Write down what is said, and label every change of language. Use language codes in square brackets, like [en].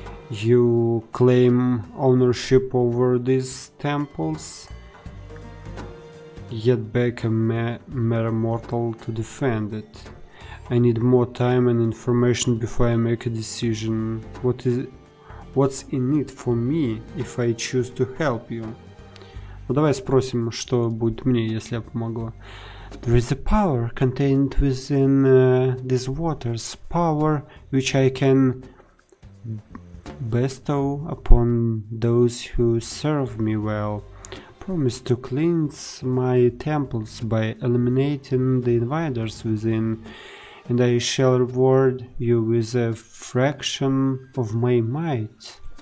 [en] You claim ownership over these temples, yet beg a mere mortal to defend it. I need more time and information before I make a decision. What's in it for me if I choose to help you? [ru] Ну давай спросим, что будет мне, если я помогу. [en] There is a power contained within these waters, power which I can bestow upon those who serve me well. Promise to cleanse my temples by eliminating the invaders within, and I shall reward you with a fraction of my might.